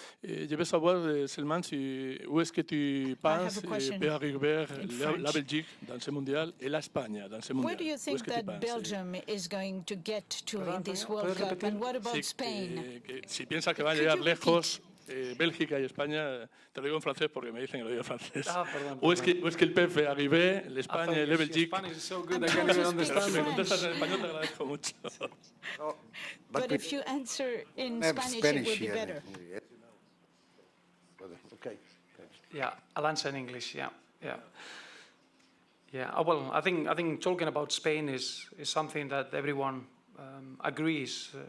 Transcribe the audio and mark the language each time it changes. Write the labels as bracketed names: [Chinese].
[French] Je veux savoir seulement où est-ce que tu penses peut arriver la Belgique dans ce mondial et l'Espagne dans ce mondial? [English] Where do you think that Belgium is going to get to in this World Cup, and what about Spain? [Spanish] Si piensas que van a llegar lejos, Bélgica y España, te lo digo en francés porque me dicen que lo digo en francés. [French] Où est-ce que peut arriver l'Espagne et la Belgique? [English] So good, I can't even understand. [Spanish] Si me contestas en español te agradezco mucho. [English] But if you answer in Spanish, it will be better. Okay. Yeah, I'll answer in English. Yeah. Well, I think talking about Spain is something that everyone agrees.